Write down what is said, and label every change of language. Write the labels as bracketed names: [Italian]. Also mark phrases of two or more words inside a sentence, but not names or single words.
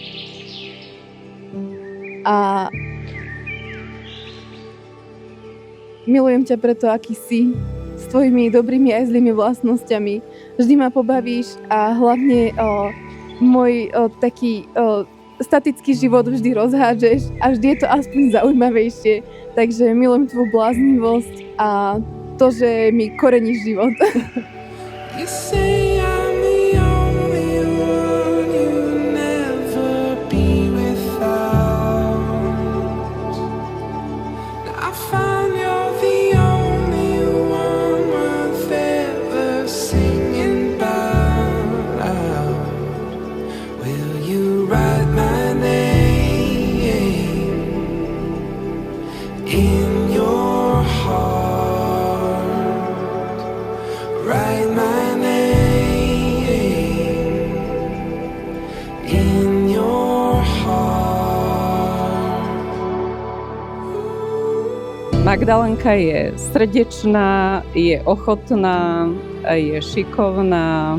[Slovak] A milujem ťa preto, aký si, s tvojimi dobrými aj zlými vlastnosťami. Vždy ma pobavíš a hlavne môj taký statický život vždy rozhádžeš a vždy je to aspoň zaujímavejšie. Takže milujem tvoju bláznivosť a to, že mi koreníš život. [English] You say I'm the only one you'll never be without. I found you're the only one worth ever singing about. Will you write my name in your heart? Write my [Slovak] Magdalenka je srdečná, je ochotná, je šikovná.